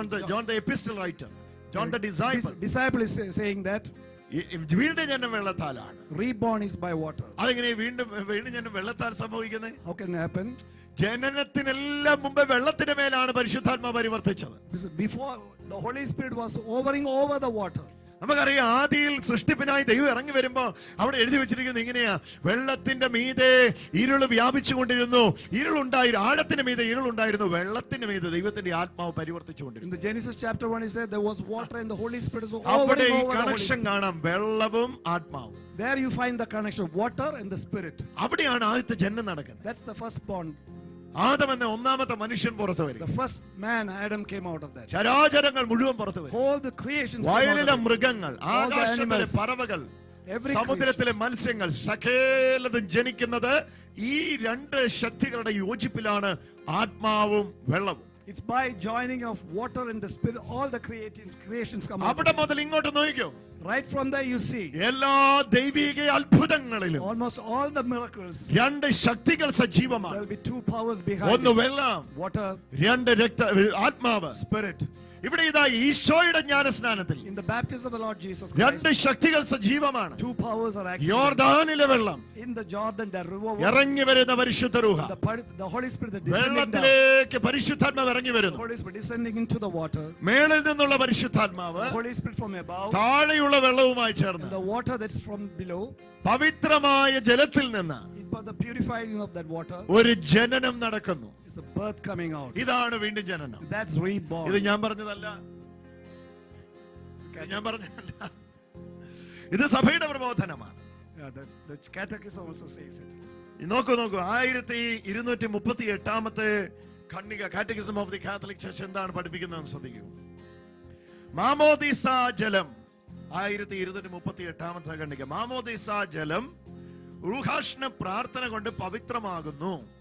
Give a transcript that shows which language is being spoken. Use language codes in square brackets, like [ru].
[en] John the epistle writer, John the disciple is saying that. [ml] വീണ്ടും ജനനം വെള്ളത്താലാണ്. [en] Reborn is by water. [ml] അതെങ്ങനെ വീണ്ടും ജനനം വെള്ളത്താൽ സംഭവിക്കുന്നത്? [en] How can it happen? [ml] ജനനത്തിനെല്ലാം മുമ്പ് വെള്ളത്തിന് മേലാണ് പരിശുദ്ധാത്മാവ് പരിവർത്തിച്ചത്. [en] Before the Holy Spirit was hovering over the water. [ml] നമുക്കറിയാം, ആദിയിൽ സൃഷ്ടിപ്പിനായി ദൈവം ഇറങ്ങി വരുമ്പോ അവിടെ എഴുതി വെച്ചിരിക്കുന്നത് ഇങ്ങനെയാ, വെള്ളത്തിന്റെ മീതെ ഇരുള് വ്യാപിച്ചുകൊണ്ടിരുന്നു, ആഴത്തിന്റെ മീതെ ഇരുളുണ്ടായിരുന്നു, വെള്ളത്തിന്റെ മീതെ ദൈവത്തിന്റെ ആത്മാവ് പരിവർത്തിച്ചുകൊണ്ടിരുന്നു. [en] In the Genesis chapter 1 he said there was water and the Holy Spirit was [ml] അവിടെ [en] hovering [ml] ഈ [en] over the Holy [ml] connection [en] Spirit. [ml] കാണാം, വെള്ളവും ആത്മാവും. [en] There you find the connection, water and the spirit. [ml] അവിടെയാണ് ആദ്യത്തെ ജനനം നടക്കുന്നത്. [en] That's the first born. [ml] Adam എന്ന 1-ാമത്തെ മനുഷ്യൻ പുറത്തു വരും. [en] The first man Adam came out of that. [ml] ചരാചരങ്ങൾ മുഴുവൻ പുറത്തു വരും. [en] All the creations. [ml] വയലിലെ മൃഗങ്ങൾ, ആകാശത്തിലെ പറവകൾ, സമുദ്രത്തിലെ മത്സ്യങ്ങൾ, സകലതും ജനിക്കുന്നത് ഈ 2 ശക്തികളുടെ യോജിപ്പിലാണ്, ആത്മാവും വെള്ളവും. [en] It's by joining of water and the spirit, all the creations come out. [ml] അവിടെ മുതൽ ഇങ്ങോട്ട് നോക്കിക്കോ. [en] Right from there you see. [ml] എല്ലാ ദൈവിക അത്ഭുതങ്ങളിലും [en] Almost all the miracles. [ml] 2 ശക്തികൾ സജീവമാണ്. [en] There will be 2 powers behind. [ml] ഒന്ന് വെള്ളം, [en] water. [ml] 2 ആത്മാവ്, [en] spirit. [ml] ഇവിടെ ഇതാ ഈശോയുടെ ജ്ഞാനസ്നാനത്തിൽ [en] In the baptism of the Lord Jesus Christ, [ml] 2 ശക്തികൾ സജീവമാണ്. [en] 2 powers are active. [ml] യോർദാനിലെ വെള്ളം, [en] In the Jordan, the river. [ml] ഇറങ്ങി വരുന്ന പരിശുദ്ധ റൂഹ, [en] The Holy Spirit, the descending down. [ml] വെള്ളത്തിലേക്ക് പരിശുദ്ധാത്മാവ് ഇറങ്ങി വരുന്നു. [en] The Holy Spirit descending into the water. [ml] മേളിൽ നിന്നുള്ള പരിശുദ്ധാത്മാവ് [en] The Holy Spirit from above. [ml] താഴെയുള്ള വെള്ളവുമായി ചേർന്ന് [en] And the water that's from below. [ml] പവിത്രമായ ജലത്തിൽ നിന്ന് [en] the purifying of that water [ml] ഒരു ജനനം നടക്കുന്നു. [en] is a birth coming out. [ml] ഇതാണ് വീണ്ടും ജനനം. [en] That's reborn. [ml] ഇത് ഞാൻ പറഞ്ഞതല്ല, ഞാൻ പറഞ്ഞതല്ല, ഇത് സഭയുടെ പ്രബോധനമാണ്. [en] Yeah, the catechism also says it. [ml] നോക്കൂ 1238 ഖണ്ഡിക catechism of the Catholic church എന്താണ് പഠിപ്പിക്കുന്നതെന്ന് ശ്രദ്ധിക്കൂ. മാമോദീസ ജലം 1238 ഖണ്ഡിക. മാമോദീസ ജലം റൂഹാഷ്ണ പ്രാർത്ഥന കൊണ്ട് പവിത്രമാകുന്നു.